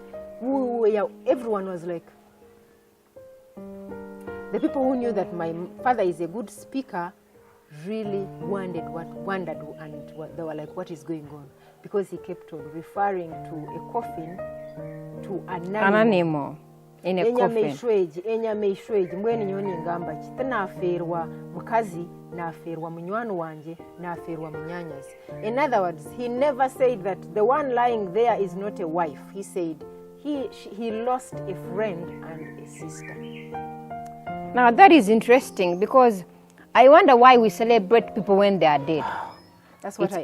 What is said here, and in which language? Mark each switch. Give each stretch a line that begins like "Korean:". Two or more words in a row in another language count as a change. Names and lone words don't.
English: Everyone was like, the people who knew that my father is a good speaker really wondered, and they were like, what is going on? Because he kept on referring to a coffin, to an animal. In a coffin.
Nyankole: Mbwenu nyoni ngamba kiti naferwa mukazi naferwa munywani wanje naferwa munyanyazi.
English: In other words, he never said that the one lying there is not a wife. He said he lost a friend and a sister. Now that is interesting, because I wonder why we celebrate people when they are dead. That's what